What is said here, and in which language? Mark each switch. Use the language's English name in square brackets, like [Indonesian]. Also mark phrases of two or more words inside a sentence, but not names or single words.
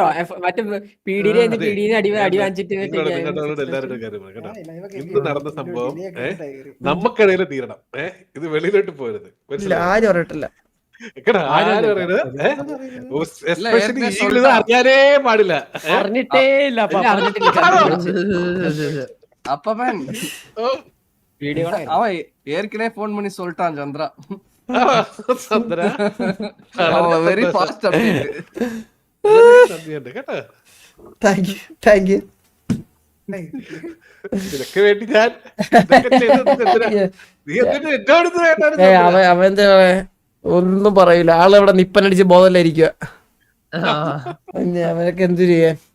[Malayalam] മറ്റേ പീഡിനെ അടി വാങ്ങിച്ചിട്ട് എല്ലാവരുടെ കാര്യം കേട്ടോ. ഇന്ന് നടന്ന സംഭവം നമുക്കിടയിൽ തീരണം. ഇത് വെളിയിലോട്ട് പോരുത്. ആരും അറിയട്ടില്ല. അറിയാനേ പാടില്ല. അറിഞ്ഞിട്ടേ ഇല്ല. [Tamil] அப்பவன் அவன் ஏற்கனவே போன் பண்ணி சொல்லிட்டான் சந்திரா. [English] very fast update. thank you. [Malayalam] ഇതൊക്കെ വേണ്ടി ഞാൻ അവന്റെ ഒന്നും പറയില്ല. ആളെവിടെ നിപ്പനടിച്ച് ബോധമില്ലായിരിക്കുക. അവനൊക്കെ എന്തു ചെയ്യാൻ.